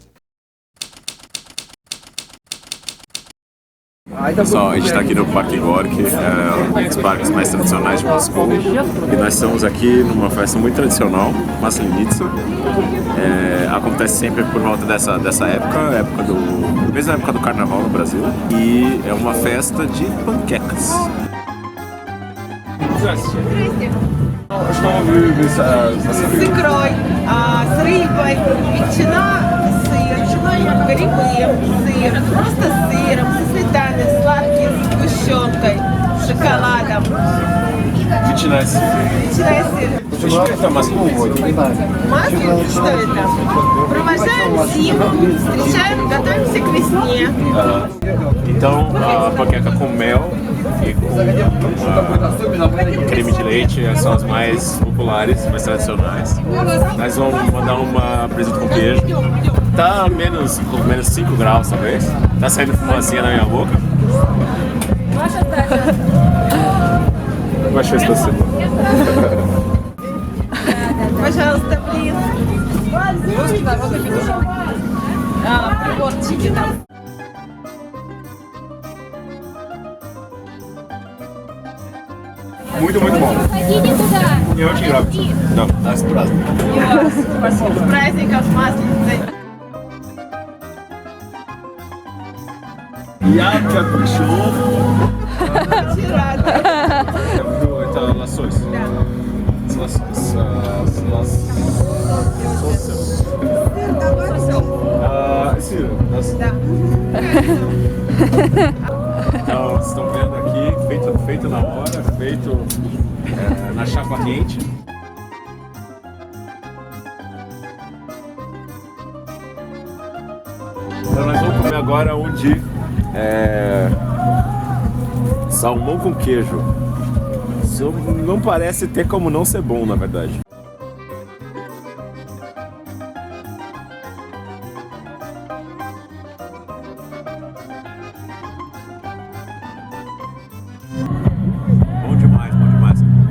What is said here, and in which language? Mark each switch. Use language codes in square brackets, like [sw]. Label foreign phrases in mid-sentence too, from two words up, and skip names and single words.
[pt] Pessoal, a gente está aqui no Parque Gorky, um dos parques mais tradicionais de Moscou, e nós estamos aqui numa festa muito tradicional, Maslenitsa. Acontece sempre por volta dessa época mesma época do Carnaval no Brasil, e é uma festa de panquecas. [ru] С икрой, с рыбой, ветчина, сыр, грибы, сыр, просто с сыром, со сметаной, сладкий, с сгущенкой, с шоколадом. Ветчина и сыр. Ветчина и сыр. Что это Масленитса? Масленица, что это? Провожаем зиму, встречаем, готовимся к весне. [pt] Então, a panqueca com mel e com creme de leite são as mais populares, mais tradicionais. Nós vamos mandar uma presunto com queijo. Tá com menos 5 graus, talvez. Tá saindo fumacinha na minha boca. Baixou esse doce. [ru] Пожалуйста, блин. Приборчики там. [pt] Muito bom. [ru] Eu очень рад. Да, с праздником. Спасибо. С праздником, с Масленицей. Я как пришел. Очень рада. Это лосось. Сыр. Да. [pt] Então, vocês estão vendo aqui, feito na hora, feito na chapa quente. Então nós vamos comer agora um de salmão com queijo. Isso não parece ter como não ser bom, na verdade. Bom demais, bom demais.